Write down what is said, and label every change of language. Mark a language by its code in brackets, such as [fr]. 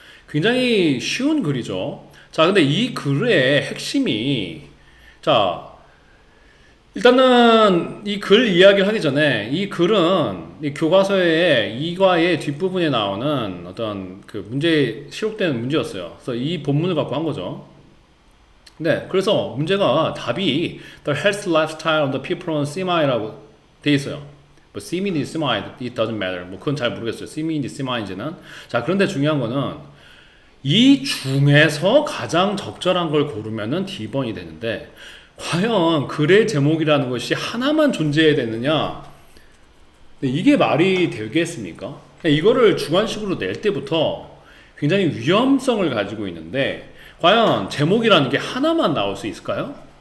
[ko] 굉장히 쉬운 글이죠. 자, 근데 이 글의 핵심이, 자, 일단은 이 글 이야기를 하기 전에 이 글은 이 교과서의 2과의 뒷부분에 나오는 어떤 그 문제에 시록되는 문제였어요. 그래서 이 본문을 갖고 한 거죠. 네, 그래서 문제가 답이 [en] The health lifestyle of the people on CMI [ko] 라고 돼 있어요. 뭐 CMI인지 CMI, [en] it doesn't matter. [ko] 뭐 그건 잘 모르겠어요. CMI인지 CMI인지는. 자, 그런데 중요한 거는 이 중에서 가장 적절한 걸 고르면은 D번이 되는데, 과연 글의 제목이라는 것이 하나만 존재해야 되느냐? 이게 말이 되겠습니까? 이거를 주관식으로 낼 때부터 굉장히 위험성을 가지고 있는데, 과연 제목이라는 게 하나만 나올 수 있을까요?